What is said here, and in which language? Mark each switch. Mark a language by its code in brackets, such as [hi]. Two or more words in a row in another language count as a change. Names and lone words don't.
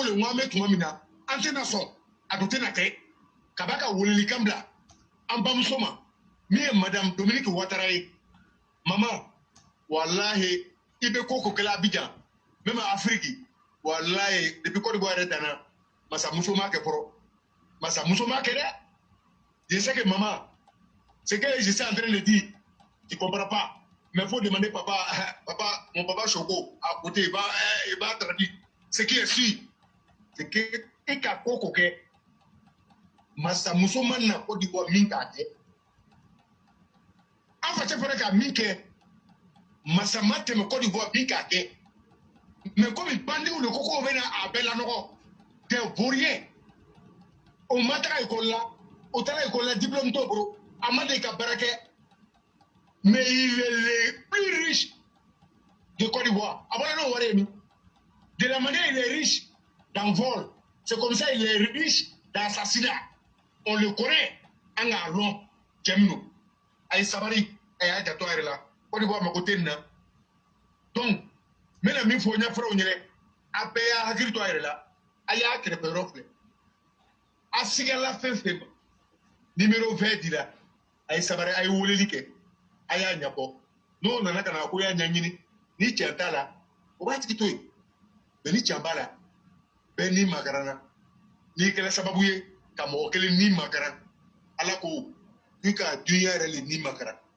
[bm] le n ko an bɛ tuma min na an tɛna sɔn a tun tɛna kɛ ka b'a ka welelikan bila an bamuso ma min ye madame Dominique Ouattara ye mama walahi i bɛ ko ko kɛla Abidjan même Afrique walahi depuis Côte d'Ivoire yɛrɛ danna masamuso m'a kɛ fɔlɔ masamuso m'a kɛ dɛ [fr] je sais que maman ce que je suis en train de dire tu comprends pas mais faut demander papa mon papa Choco à côté il va traduire ce qui est sûr c'est que [bm] et ka ko ko kɛ masamuso man na Côte d'Ivoire min k'a kɛ an fa cɛ fana ka min kɛ masa ma tɛmɛ Côte d'Ivoire min k'a kɛ mais comme bandiw de ko k'o bɛna a bɛɛ lanɔgɔ [fr] des vauriens [bm] o ma taga école la o taara école la diplôme t'o bolo a ma deli ka baara kɛ [fr] mais il est le plus riche de Côte d'Ivoire [bm] a bɔra n'o wari ye min de la [fr] manière il est riche dans vol c'est comme ça il est riche dans assassinat on le [bm] connaît an k'a lɔn cɛ min don a ye sabari a y'a janto a yɛrɛ la Côte d'Ivoire mako tɛ nin na donc n bɛna min fɔ ɲɛfɔlaw ɲɛnɛ a bɛɛ y'a hakili to a yɛrɛ la a y'a kɛrɛfɛ yɔrɔ filɛ a sigala fɛn fɛn ma numéro 20 dira a ye sabari a ye weleli kɛ a y'a ɲɛfɔ n'o nana ka na ko y'a ɲɛɲini ni cɛn t'a la o b'a tigi to yen mais ni cɛn b'a la bɛɛ ni makaranna n'i kɛra sababu ye ka mɔgɔ kelen ni makaran ala ko i ka dunuya yɛrɛ le ni makaran